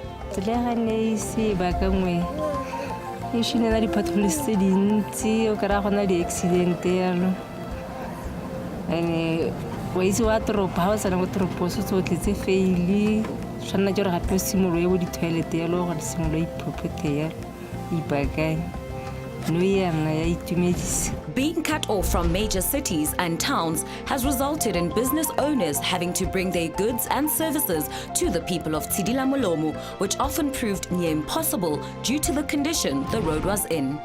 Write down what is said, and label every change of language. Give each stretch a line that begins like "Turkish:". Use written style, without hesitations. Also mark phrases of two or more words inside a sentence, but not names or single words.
Tswana: tsela ne ise ba ka ngwe e shinela di-potholes tse dintsi o kry-a gona di-accident yalo and wa itse wa toropo ga o tsena ko toropo se tsotlhe tse faile tshwanela ke gore gape o simoloe bo di-toilet yalo gore simoloa iphophote yalo ipaakanye.
English: Being cut off from major cities and towns has resulted in business owners having to bring their goods and services to the people of Tshidilamolomo, which often proved near impossible due to the condition the road was in.